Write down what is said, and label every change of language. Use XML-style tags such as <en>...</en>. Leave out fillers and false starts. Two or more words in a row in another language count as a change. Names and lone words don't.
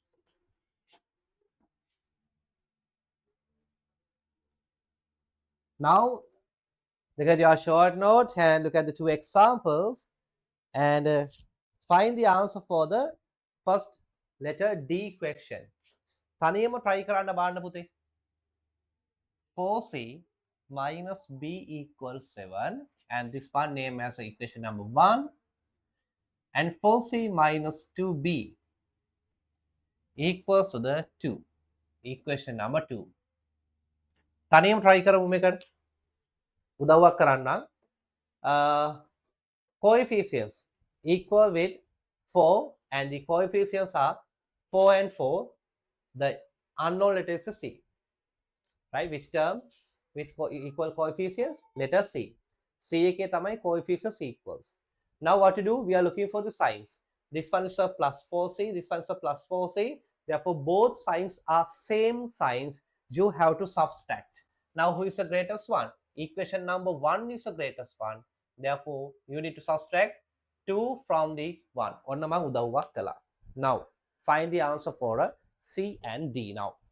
<en>Now look at your short note and look at the two examples and find the answer for the first letter D question.</en> <si>තනියම try කරන්න බලන්න පුතේ.</si> <en>4c minus b equals 7, and this one name as equation number 1, and 4c minus 2b equals to the 2, equation number 2.</en> <si>තනියම try කරමු මේකට උදව්වක් කරන්නම්.</si> <en>Coefficients equal with 4, and the coefficients are 4 and 4. The unknown letter is c, right? Which term with equal coefficients? Letter c. C</en> <si>එකේ තමයි</si> <en>coefficients equals. Now what to do? We are looking for the signs. This one is a plus 4c, this one is a plus 4c. Therefore both signs are same signs. You have to subtract. Now who is the greatest one? Equation number 1 is the greatest one. Therefore you need to subtract 2 from the 1.</en> <si>ඔන්න මම උදව්වක් කළා.</si> <en>Now find the answer for C and D now.</en>